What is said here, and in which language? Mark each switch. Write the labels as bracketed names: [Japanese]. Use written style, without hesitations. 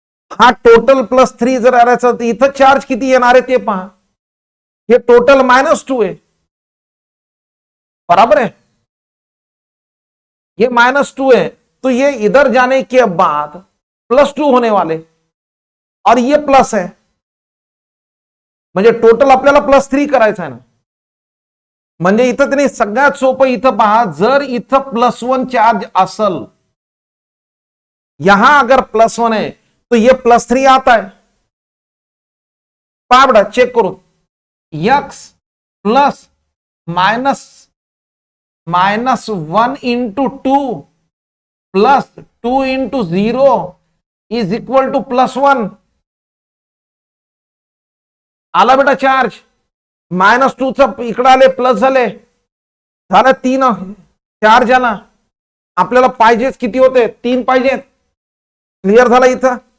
[Marathi] हा टोटल +3 जर आणायचा तर इथं चार्ज किती येणार आहे ते पहा, हे टोटल -2 आहे, [Hindi] बराबर है, ये -2 है, तो ये इधर जाने के बाद +2 होने वाले, और ये प्लस है, [Marathi] म्हणजे टोटल आपल्याला +3 करायचं आहे ना। म्हणजे इथं त्यांनी सगळ्यात सोपं इथं पहा, जर इथं +1 चार्ज असल, [Hindi] यहां अगर +1 है तो ये +3 आता है। [Marathi] पहा [Hindi] बेटा चेक करो, [English] x plus -1 into 2 plus 2 into 0 is equal to +1। [Marathi] आला बेटा चार्ज, -2 चा इकडे आले प्लस झाले, झालं 3 चार्ज आला। आपल्याला पाहिजेच किती होते, 3 पाहिजेत, क्लिअर झाला इथं।